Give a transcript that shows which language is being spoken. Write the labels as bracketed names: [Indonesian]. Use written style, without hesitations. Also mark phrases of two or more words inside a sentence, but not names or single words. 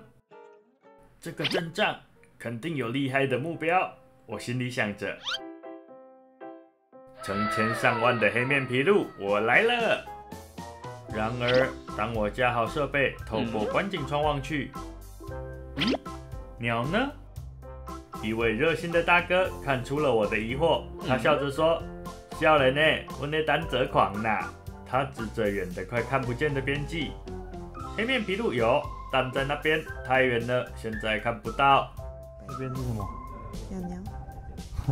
[Chinese] 這個陣仗肯定有厲害的目標，我心裡想着。成千上萬的黑面琵鷺，我來了！然而，當我架好設備，透過觀景窗望去，鳥呢？一位熱心的大哥看出了我的疑惑，他笑着說：“少年呢，我在等蟄狂吶。” 他指着遠的快看不見的邊際，黑面琵鷺有，但在那邊太遠了，現在看不到。這邊是什麼？鳥。